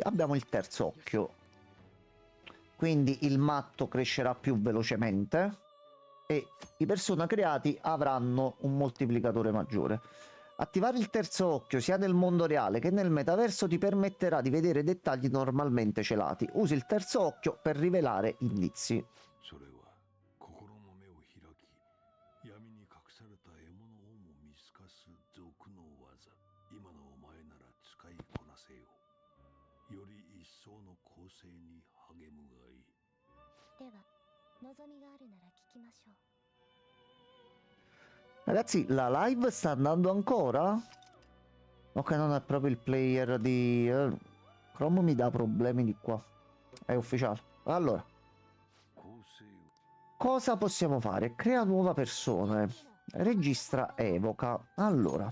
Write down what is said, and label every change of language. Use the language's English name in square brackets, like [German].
[Italian] Abbiamo il terzo occhio, quindi il matto crescerà più velocemente e i persona creati avranno un moltiplicatore maggiore. Attivare il terzo occhio sia nel mondo reale che nel metaverso ti permetterà di vedere dettagli normalmente celati. Usi il terzo occhio per rivelare indizi. [Japanese] それは心の目を開き闇に隠された獲物をも見透かす賊の技今のお前なら使いこなせよより一層の構成に励むがいいでは、望みがあるなら聞きましょう。 [Italian] Ragazzi, la live sta andando ancora? Ok, non è proprio il player di... Chrome mi dà problemi di qua. È ufficiale. Allora, [Japanese] 構成を [Italian] cosa possiamo fare? Crea nuova persona. Registra evoca. Allora,